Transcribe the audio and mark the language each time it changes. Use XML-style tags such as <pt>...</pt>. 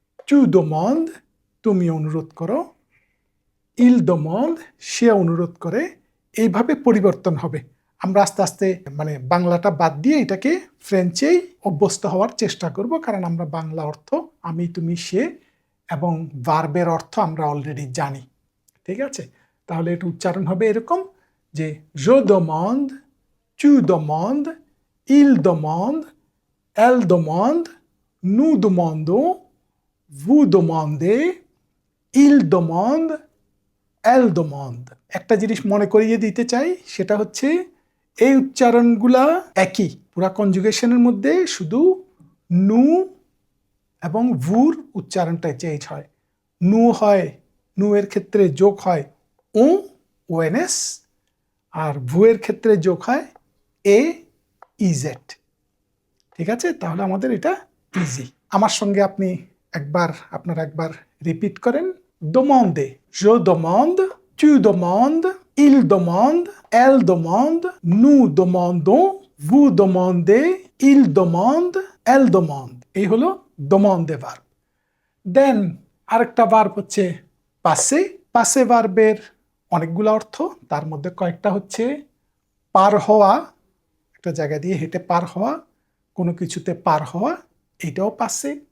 <fr>tu demandes,</fr> <bn>তুমি অনুরোধ করো।</bn> <fr>il demande,</fr> <bn>সে অনুরোধ করে। এইভাবে পরিবর্তন হবে। আমরা আস্তে আস্তে মানে বাংলাটা বাদ দিয়ে এটাকে ফ্রেঞ্চেই অভ্যস্ত হওয়ার চেষ্টা করব, কারণ আমরা বাংলা অর্থ আমি, তুমি, সে এবং ভার্বের অর্থ আমরা অলরেডি জানি। ঠিক আছে, তাহলে এটা উচ্চারণ হবে এরকম যে</bn> <fr>je demande, tu demandes, il demande, elle demande,</fr> <bn>nous demandons, vous demandez, il demande, elle demande। একটা জিনিস মনে করিয়ে দিতে চাই, সেটা হচ্ছে এই উচ্চারণগুলা একই পুরা কনজুগেশনের মধ্যে, শুধু নু এবং ভুর উচ্চারণটা চেঞ্জ হয়। নু হয়, নু এর ক্ষেত্রে যোগ হয় ও, ওএনএস, আর ভু এর ক্ষেত্রে যোগ হয় এ, ইজেড। ঠিক আছে, তাহলে আমাদের এটা ইজি। আমার সঙ্গে আপনারা একবার রিপিট করেন।</bn> <fr>demander, je demande, tu demandes, il demande, elle demande, nous demandons, vous demandez, il demande, elle demande।</fr> <bn>এই হলো demander ভার্ব। দেন আরেকটা ভার্ব হচ্ছে পাসে। পাসে ভার্বের অনেকগুলো অর্থ, তার মধ্যে কয়েকটা হচ্ছে পার হওয়া, একটা জায়গা দিয়ে হেঁটে পার হওয়া, কোনো কিছুতে পার হওয়া, এটাও পাসে।</bn>